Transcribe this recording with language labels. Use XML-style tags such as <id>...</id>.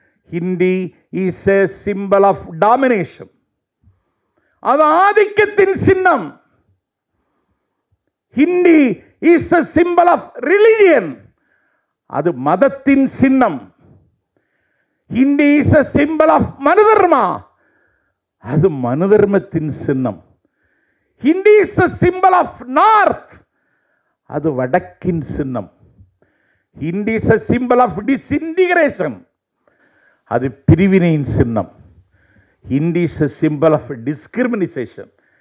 <en>Hindi is a symbol of domination.</en> <ta>அது ஆதிக்கத்தின் சின்னம்.</ta> <en>Hindi is a symbol of religion.</en> <ta>அது மதத்தின் சின்னம்.</ta> <en>Hindi is a symbol of Manudharma.</en> <ta>அது மனுதர்மத்தின் சின்னம்.</ta> <en>Hindi is a symbol of north.</en> <ta>அது வடக்கின் சின்னம்.</ta> <en>Hindi is a symbol of disintegration.</en> <ta>அது பிரிவினையின் சின்னம்.</ta> <en>Hindi is a symbol of discrimination.</en>